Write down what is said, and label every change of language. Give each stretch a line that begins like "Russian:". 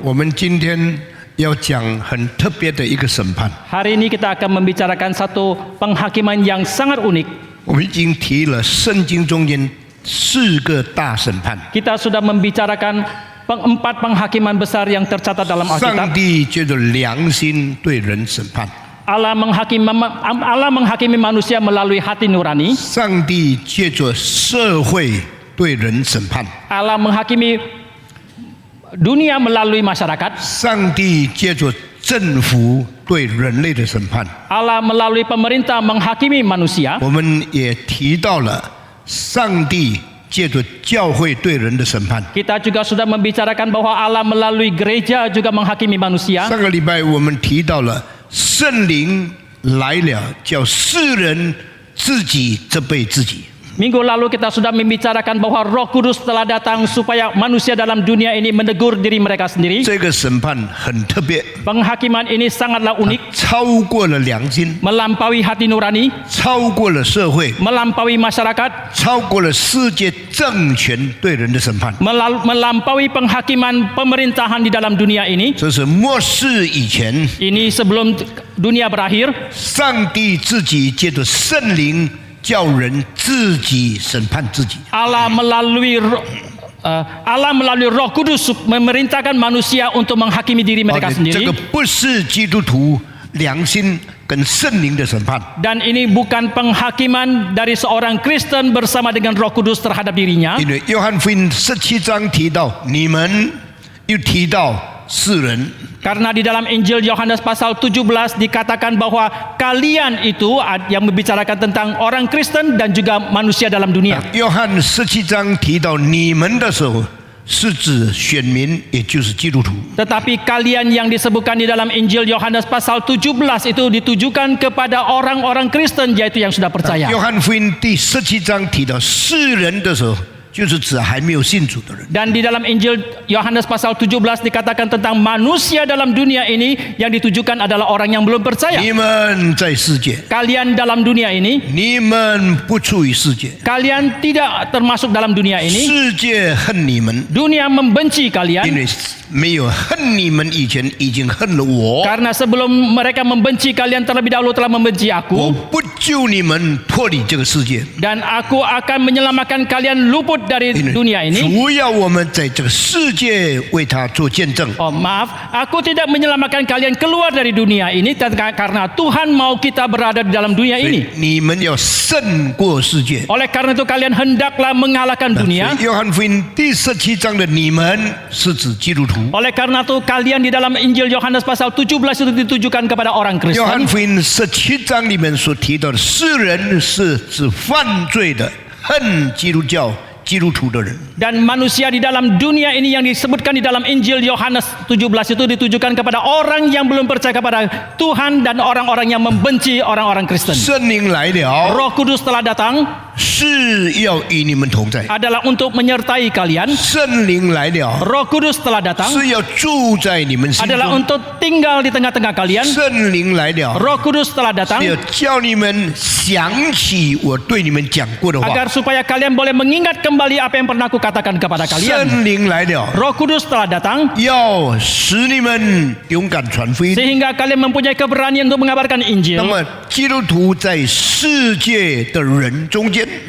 Chinese: 我们今天要讲很特别的一个审判。
Indonesian: Hari ini kita akan membicarakan satu penghakiman yang sangat unik.
Chinese: 我们已经提了圣经中间4个大审判。
Indonesian: Kita sudah membicarakan 4 penghakiman besar yang tercatat dalam
Chinese: 上
Indonesian: Alkitab.
Chinese: 帝借着良心对人审判，
Indonesian: Allah menghakimi manusia melalui hati nurani.
Chinese: 上帝借着社会对人审判，
Indonesian: Allah menghakimi dunia melalui masyarakat.
Chinese: 上帝借着政府对人类的审判。
Indonesian: Allah melalui pemerintah menghakimi manusia.
Chinese: 我们也提到了上帝借着教会对人的审判。
Indonesian: Kita juga sudah membicarakan bahwa Allah melalui gereja juga menghakimi manusia.
Chinese: 上个礼拜我们提到了圣灵来了，叫世人自己责备自己。
Indonesian: Minggu lalu kita sudah membicarakan bahwa Roh Kudus telah datang supaya manusia dalam dunia ini menegur diri mereka sendiri.
Chinese: 这个审判很特别，
Indonesian: Penghakiman ini sangatlah unik,
Chinese: 超过了良心，
Indonesian: melampaui hati nurani,
Chinese: 超过了社会，
Indonesian: melampaui masyarakat,
Chinese: 超过了世界政权对人的审判。
Indonesian: melampaui penghakiman pemerintahan di dalam dunia ini.
Chinese: 这是末世以前，
Indonesian: Ini sebelum dunia berakhir,
Chinese: 上帝自己借着圣灵叫人自己审判自己。
Indonesian: Allah melalui Roh Kudus memerintahkan manusia untuk menghakimi diri mereka
Chinese: 这
Indonesian: sendiri.
Chinese: 个不是基督徒良心跟圣灵的审判。
Indonesian: Dan ini bukan penghakiman dari seorang Kristen bersama dengan Roh Kudus terhadap dirinya.
Chinese: 因为约翰福音17章提到你们，又提到世人。
Indonesian: Karena di dalam Injil Yohanes pasal 17 dikatakan bahwa kalian itu yang membicarakan tentang orang Kristen dan juga manusia dalam dunia.
Chinese: 约翰17章提到你们的时候，是指选民，也就是基督徒。
Indonesian: Tetapi kalian yang disebutkan di dalam Injil Yohanes pasal 17 itu ditujukan kepada orang-orang Kristen, yaitu yang sudah percaya.
Chinese: 约翰福音第17章提到世人的时候，就是指还没有信主的人。
Indonesian: Dan di dalam Injil Yohanes pasal 17 dikatakan tentang manusia dalam dunia ini yang ditujukan adalah orang yang belum percaya.
Chinese: 你们在世界，
Indonesian: Kalian dalam dunia ini,
Chinese: 你们不处于世界，
Indonesian: kalian tidak termasuk dalam dunia ini.
Chinese: 世界恨你们，
Indonesian: Dunia membenci
Chinese: 因
Indonesian: kalian
Chinese: 为没有恨你们以前，已经恨了我。
Indonesian: karena sebelum mereka membenci kalian terlebih dahulu telah membenci
Chinese: 我
Indonesian: aku,
Chinese: 不救你们脱离这个世界，
Indonesian: dan aku akan menyelamatkan kalian luput dari
Chinese: 因
Indonesian: dunia
Chinese: 为
Indonesian: ini.
Chinese: 主要我们在这个世界为他做见证。
Indonesian: Oh maaf, aku tidak menyelamatkan kalian keluar dari dunia ini karena Tuhan mau kita berada di dalam dunia
Chinese: 所以
Indonesian: ini.
Chinese: 你们要胜过世界。
Indonesian: Oleh karena itu kalian hendaklah mengalahkan
Chinese: 所
Indonesian: dunia.
Chinese: 以约翰福音第17章的你们是指基督徒。
Indonesian: Oleh karena itu kalian di dalam Injil Yohanes pasal 17 itu ditujukan kepada orang
Chinese: 约翰福音17章里面所提到的世人是指犯罪的、恨基督教、基督徒的人。
Indonesian: Dan manusia di dalam dunia ini yang disebutkan di dalam Injil Yohanes 17 itu ditujukan kepada orang yang belum percaya kepada Tuhan dan orang-orang yang membenci orang-orang Kristen.
Chinese: 圣灵来了，
Indonesian: Roh Kudus telah datang
Chinese: 是要与你们同在。
Indonesian: adalah untuk menyertai kalian.
Chinese: 圣灵来了，
Indonesian: Roh Kudus telah datang
Chinese: 是要住在你们心
Indonesian: adalah
Chinese: 中。
Indonesian: untuk tinggal di tengah-tengah kalian.
Chinese: 圣灵来了，
Indonesian: Roh Kudus telah datang
Chinese: 是要叫你们想起我对你们讲过的话。
Indonesian: agar supaya kalian boleh mengingat kembali apa yang pernah aku katakan kepada kalian.
Chinese: 圣灵来了，
Indonesian: Roh Kudus telah datang
Chinese: 要使你们勇敢传福音。
Indonesian: sehingga kalian mempunyai keberanian untuk mengabarkan Injil.
Chinese: 么基督徒在世界的人中间，